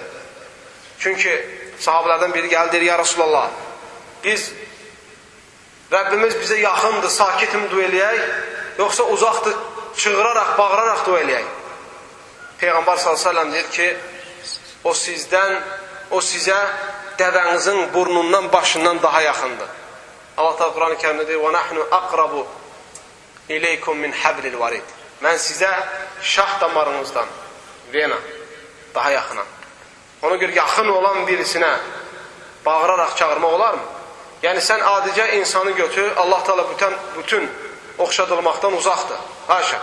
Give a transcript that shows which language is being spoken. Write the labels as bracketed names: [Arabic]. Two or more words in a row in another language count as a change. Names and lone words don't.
[Azerbaijani] Çünki sahabələrdən biri gəldi, deyir, [Arabic] يا رسول الله, [Azerbaijani] Rəbbimiz bizə yaxındır, sakitimi dua eləyək, yoxsa uzaqdır, çığıraraq, bağıraraq dua eləyək. Peyğəmbər s.ə.v deyir ki, o sizə dəvənizin burnundan, başından daha yaxındır. Allah Teala Quran-ı Kərimdə deyir, [Arabic] وَنَحْنُ أَقْرَبُ إِلَيْكُمْ مِنْ حَبْلِ الْوَرِيدِ. [Azerbaijani] Mən sizə şah damarınızdan, vena, daha yaxınam. Ona görə yaxın olan birisinə bağırarak çağırmaq olar mı? Yəni sən adicə insanı götür, Allah Teala bütün oxşadılmaqdan uzaqdır. Haşa.